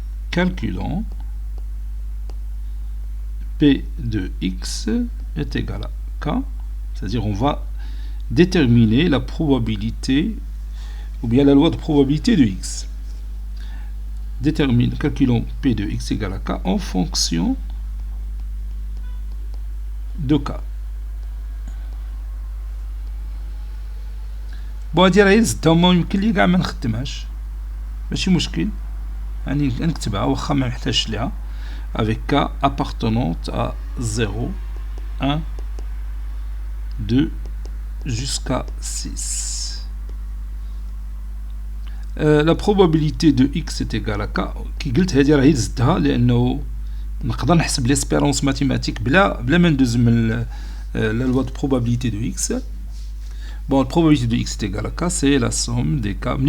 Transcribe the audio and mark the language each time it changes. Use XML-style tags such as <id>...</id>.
<fr>Calculons P de X est égal à K, c'est-à-dire on va déterminer la probabilité ou bien la loi de probabilité de X. Calculons P de X égale à K en fonction de K.</fr> <ar>bon هادي راهي زدتهم يمكن لي كاع ما نخدمهاش ماشي مشكل يعني نكتبها واخا ما نحتاجش ليها</ar> <fr>avec K appartenant à 0 1 2 jusqu'à 6. La probabilité de X est égale à K</fr> <ar>كي قلت هادي راهي زدتها لانه نقدر نحسب</ar> <fr>l'espérance mathématique</fr> <ar>بلا ما ندوز من</ar> <fr>la loi de probabilité de X. Bon, la probabilité de X est égale à K, c'est la somme des K.</fr>